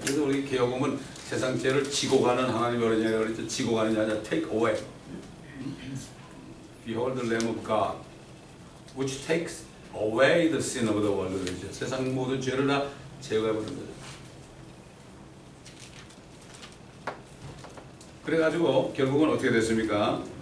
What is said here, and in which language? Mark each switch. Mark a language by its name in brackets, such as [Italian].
[Korean] 그래서 우리 개혁음은 세상 죄를 지고 가는 하나님의 어린 양이라고 그랬죠. 지고 가는 게 아니라 [English] take away. Behold the Lamb of God, which takes away the sin of the world. [Korean] 그러죠. 세상 모든 죄를 다 제거해버리는 거죠. 그래가지고 결국은 어떻게 됐습니까?